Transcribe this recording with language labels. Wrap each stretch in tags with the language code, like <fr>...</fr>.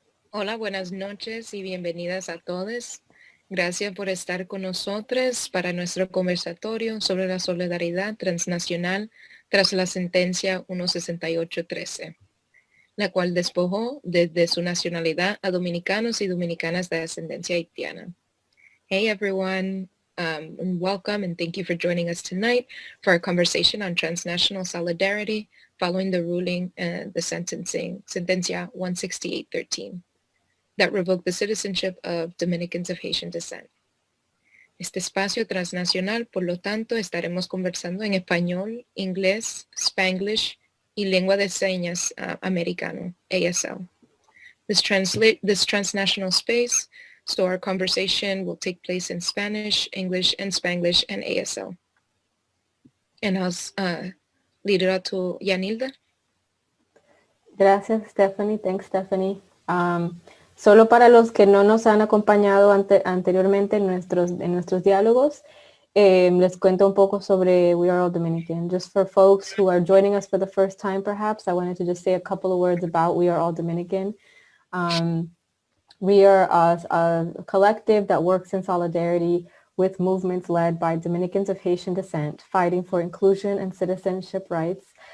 <es>Hola, buenas noches y bienvenidas a todos. Gracias por estar con nosotros para nuestro conversatorio sobre la solidaridad transnacional tras la sentencia 16813, la cual despojó desde su nacionalidad a dominicanos y dominicanas de ascendencia haitiana.</es> <en>Hey everyone, and welcome and thank you for joining us tonight for our conversation on transnational solidarity following the ruling and the sentencia 16813. That revoked the citizenship of Dominicans of Haitian descent.</en> <es>Este espacio transnacional, por lo tanto, estaremos conversando en español, inglés, Spanglish y lengua de señas americano, ASL.</es> <en>This transnational space, so our conversation will take place in Spanish, English, and Spanglish, and ASL. And I'll lead it out to Yanilda.</en> <es>Gracias, Stephanie.</es> <en>Thanks,</en> <es>Stephanie. Solo para los que no nos han acompañado anteriormente en nuestros diálogos, les cuento un poco sobre We Are All Dominican.</es> <en>Just for folks who are joining us for the first time, perhaps, I wanted to just say a couple of words about We Are All Dominican. We are a collective that works in solidarity with movements led by Dominicans of Haitian descent, fighting for inclusion and citizenship rights.</en>